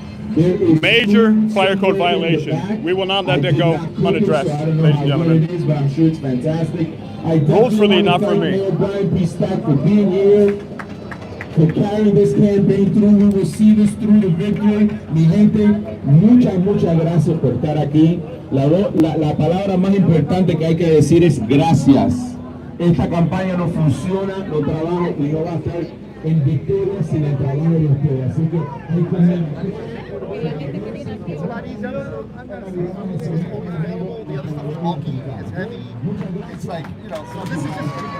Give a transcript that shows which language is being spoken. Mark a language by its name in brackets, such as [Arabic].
[English] There is Major fire code violation. We will not let that go unaddressed, ladies and gentlemen. It is, but I'm sure it's fantastic. Rules for thee, not for me. Mayor Brian P. Stack for being here, for carrying this campaign through. We will see this through to victory. [Spanish] Mi gente, muchas gracias por estar aquí. La palabra más importante que hay que decir es gracias. Esta campaña no funciona, no trabaja y no va a estar en victoria sin el trabajo de ustedes. Así que hay que [English] It's a lot easier. The other stuff is bulky, it's heavy. It's like, you know, so this is just